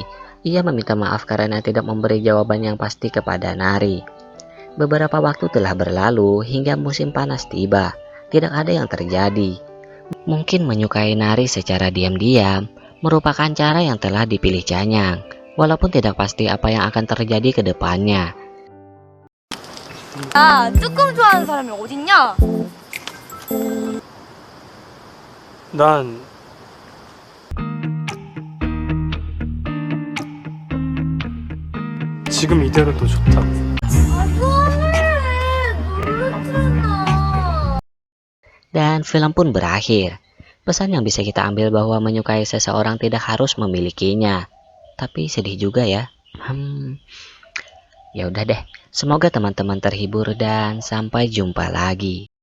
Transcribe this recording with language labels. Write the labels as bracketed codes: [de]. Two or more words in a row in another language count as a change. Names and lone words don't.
[id] Ia meminta maaf karena tidak memberi jawaban yang pasti kepada Nari. Beberapa waktu telah berlalu hingga musim panas tiba. Tidak ada yang terjadi. Mungkin menyukai Nari secara diam-diam merupakan cara yang telah dipilih Chanyang, walaupun tidak pasti apa yang akan terjadi ke depannya. [ko] 야, 뚜껑 좋아하는 사람이 어딨냐? 난 지금 이대로도 좋다. [id] Dan film pun berakhir. Pesan yang bisa kita ambil bahwa menyukai seseorang tidak harus memilikinya. Tapi sedih juga ya. Ya udah deh. Semoga teman-teman terhibur dan sampai jumpa lagi.